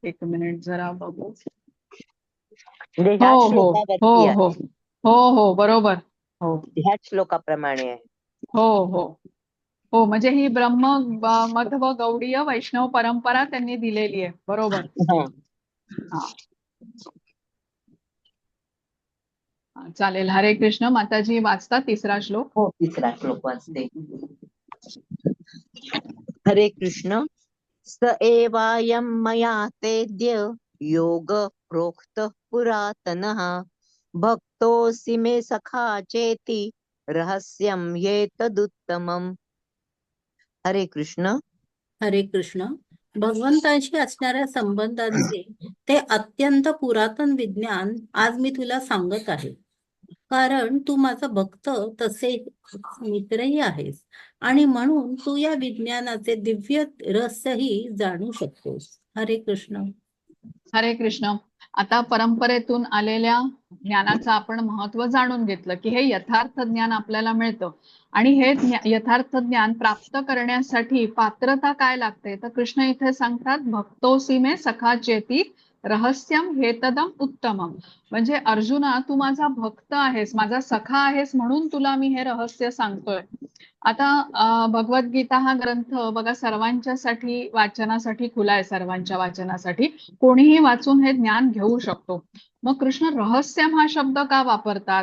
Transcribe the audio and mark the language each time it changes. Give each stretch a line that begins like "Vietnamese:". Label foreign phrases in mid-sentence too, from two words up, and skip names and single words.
Marathi: एक मिनिट जरा बघू. हो, बरोबर. हो, ह्याच श्लोकाप्रमाणे आहे. हो, म्हणजे ही ब्रह्म, मध्व, गौडीय वैष्णव परंपरा त्यांनी दिलेली आहे. बरोबर. चालेल. हरे कृष्ण. माताजी वाचता 3रा श्लोक? हो, 3रा श्लोक वाचते. हरे कृष्ण.
Sanskrit: स एवायं मया तेद्य योग प्रोक्त पुरातनः भक्तोऽसि मे सखा चेति रहस्यं येतदुत्तमम्.
Marathi: हरे कृष्ण. हरे कृष्ण. भगवंताशी असणाऱ्या संबंधांचे ते अत्यंत पुरातन विज्ञान आज मी तुला सांगत आहे, कारण तू माझा भक्त तसे मित्रही आहेस आणि म्हणून तू या विज्ञानाचे दिव्य रहस्यही जाणू शकतोस. हरे कृष्ण. हरे कृष्ण. आता परंपरेतून आलेल्या ज्ञानाचं आपण महत्व जाणून घेतलं की हे यथार्थ ज्ञान आपल्याला मिळतं. आणि हे यथार्थ ज्ञान प्राप्त करण्यासाठी पात्रता काय लागते तर कृष्ण इथे सांगतात,
Sanskrit: भक्तोसी मे सखा चेती रहस्यम हेतदम उत्तमम.
Marathi: म्हणजे अर्जुना, तू माझा भक्त आहेस, माझा सखा आहेस, म्हणून तुला मी हे रहस्य सांगतोय. आता भगवद्गीता हा ग्रंथ बघा सर्वांच्यासाठी वाचनासाठी खुला आहे, सर्वांच्या वाचनासाठी. कोणीही वाचून हे ज्ञान घेऊ शकतो. मग कृष्ण रहस्यम हा शब्द का वापरतात?